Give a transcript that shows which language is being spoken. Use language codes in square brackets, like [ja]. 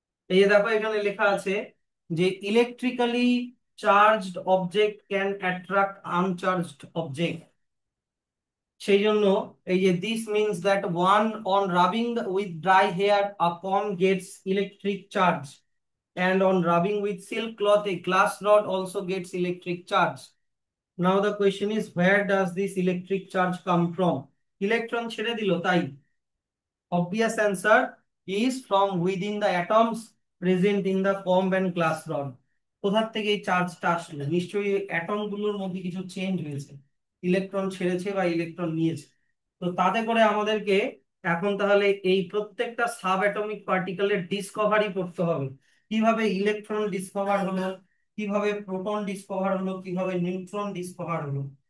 [bn] এই যে দেখো এখানে লেখা আছে যে [en] Electrically charged object can attract uncharged object. [bn] সেই জন্য এই যে [en] This means that one on rubbing with dry hair a comb gets electric charge, and on rubbing with silk cloth a glass rod also gets electric charge. Now the question is, where does this electric charge come from? [bn] Electron ছেড়ে দিল তাই। [en] Obvious answer is from within the atoms present in the comb and glass rod. [bn] কোথা থেকে এই চার্জটা আসলো? নিশ্চয়ই atom গুলোর মধ্যে কিছু চেঞ্জ হয়েছে, ইলেকট্রন ছেড়েছে বা ইলেকট্রন নিয়েছে। তো তাতে করে আমাদেরকে এখন তাহলে এই প্রত্যেকটা সাব অ্যাটমিক পার্টিকেলের ডিসকভারি করতে হবে। কিভাবে ইলেকট্রন ডিসকভার হলো, কিভাবে প্রোটন ডিসকভার হলো, কিভাবে নিউট্রন ডিসকভার হলো।